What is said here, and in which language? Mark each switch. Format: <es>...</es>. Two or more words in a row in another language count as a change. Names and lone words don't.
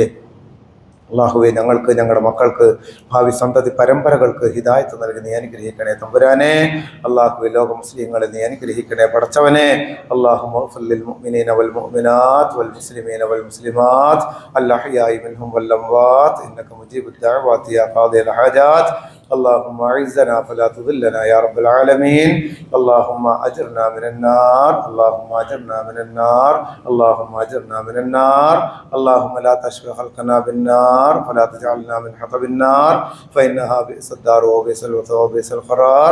<ml>അള്ളാഹുവെ ഞങ്ങൾക്ക്, ഞങ്ങളുടെ മക്കൾക്ക്, ഭാവി സന്തതി പരമ്പരകൾക്ക് ഹിദായത്ത് നൽകി നീ അനുഗ്രഹിക്കണേ തമ്പുരാനെ. അള്ളാഹുവെ ലോക മുസ്ലിങ്ങളെ നീ അനുഗ്രഹിക്കണേ പടച്ചവനെ.</ml> <ar>اللهم اغفر للمؤمنين والمؤمنات والمسلمين والمسلمات الأحياء منهم والأموات إنك مجيب الدعوات يا قاضي الحاجات. اللهم أعزنا فلا تذلنا يا رب العالمين. اللهم أجرنا من النار، اللهم أجرنا من النار، اللهم أجرنا من النار. اللهم لا تشفي خلقنا بالنار فلا تجعلنا من حطب النار فإنها بئس الدار وبئس الوثوى وبئس القرار.</ar>